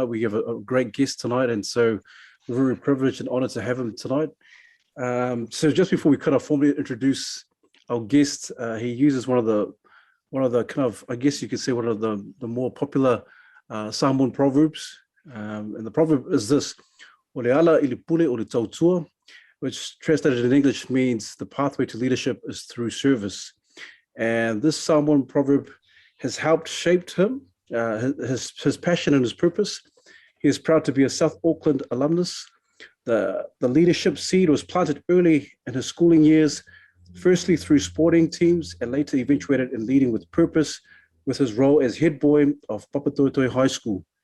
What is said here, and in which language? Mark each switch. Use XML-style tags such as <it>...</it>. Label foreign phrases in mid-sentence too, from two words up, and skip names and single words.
<en>We have a great guest tonight, and so we're very privileged and honored to have him tonight. So just before we kind of formally introduce our guest, he uses one of the kind of, I guess you could say, one of the more popular Samoan proverbs. And the proverb is this:</en> <sm>"O le ala I le pule o le tautua,"</sm> <en>which translated in English means the pathway to leadership is through service. And this Samoan proverb has helped shape him, his passion and his purpose. He is proud to be a South Auckland alumnus. The leadership seed was planted early in his schooling years, firstly through sporting teams and later eventuated in leading with purpose with his role as head boy of Papatoetoe High School.</en>